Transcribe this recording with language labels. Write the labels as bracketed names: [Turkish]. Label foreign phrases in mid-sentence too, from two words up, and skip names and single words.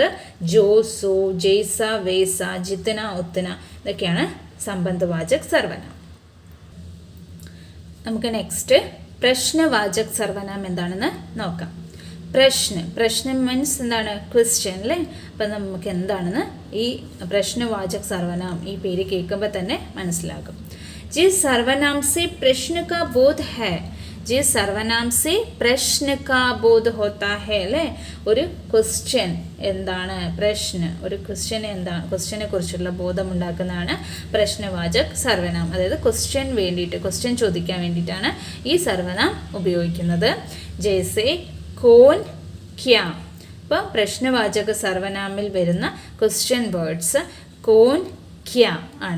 [Hindi] जो, सो, जैसा, वैसा, जितना, उतना ഇതൊക്കെയാണ് संबंधवाचक सर्वनाम. [Malayalam] നമുക്ക് നെക്സ്റ്റ് [Hindi] प्रश्नवाचक सर्वनाम [Malayalam] എന്താണെന്ന് നോക്കാം. പ്രശ്നം മീൻസ് എന്താണ്, ക്വസ്റ്റ്യൻ അല്ലേ. അപ്പം നമുക്ക് എന്താണെന്ന് ഈ [Hindi] प्रश्नवाचक सर्वनाम [Malayalam] ഈ പേര് കേൾക്കുമ്പോൾ തന്നെ മനസ്സിലാകും. [Hindi] जिस सर्वनाम से प्रश्न का बोध है, जिस सर्वनाम से प्रश्न का बोध होता है അല്ലേ. [Malayalam] ഒരു ക്വസ്റ്റ്യൻ എന്താണ്, ഒരു ക്വസ്റ്റ്യൻ എന്താണ്, ക്വസ്റ്റ്യനെ കുറിച്ചുള്ള ബോധമുണ്ടാക്കുന്നതാണ് [Hindi] प्रश्नवाचक सर्वनाम. [Malayalam] അതായത് ക്വസ്റ്റ്യൻ ചോദിക്കാൻ വേണ്ടിയിട്ടാണ് ഈ സർവനാം ഉപയോഗിക്കുന്നത്. [Hindi] जैसे कौन क्या, [Malayalam] ഇപ്പോൾ പ്രശ്നവാചക സർവനാമിൽ വരുന്ന [English] question words [Hindi] कौन क्या [Malayalam] ആണ്.